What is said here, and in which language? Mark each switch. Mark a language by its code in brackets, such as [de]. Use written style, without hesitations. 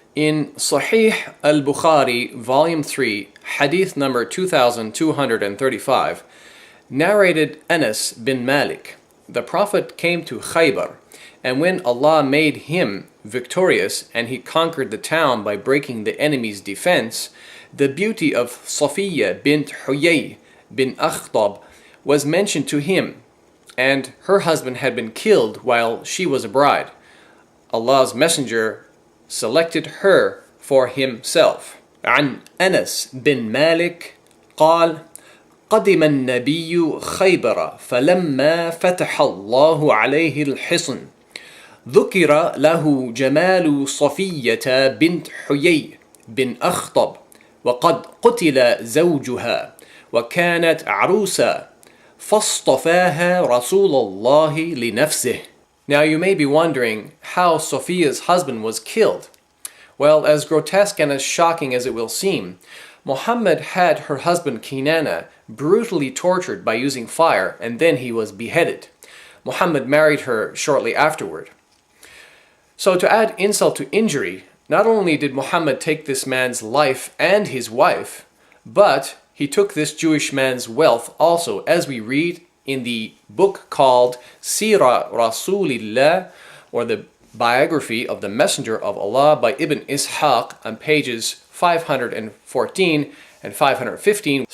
[en] In Sahih Al-Bukhari, Volume 3, Hadith number 2235, narrated Anas bin Malik, the Prophet came to Khaybar, and when Allah made him victorious and he conquered the town by breaking the enemy's defense, the beauty of Safiya bint Huyai bin Akhtab was mentioned to him, and her husband had been killed while she was a bride. Allah's Messenger selected her for himself. [ar] عن أنس بن مالك قال: قدم النبي خيبر فلما فتح الله عليه الحصن ذكر له جمال صفية بنت حيي بن أخطب وقد قتل زوجها وكانت عروسا فاصطفاها رسول الله لنفسه. [en] Now you may be wondering how Sophia's husband was killed. Well, as grotesque and as shocking as it will seem, Muhammad had her husband Kinana brutally tortured by using fire, and then he was beheaded. Muhammad married her shortly afterward. So to add insult to injury, not only did Muhammad take this man's life and his wife, but he took this Jewish man's wealth also, as we read in the book called Sira Rasulillah, or the biography of the Messenger of Allah by Ibn Ishaq, on pages 514 and 515.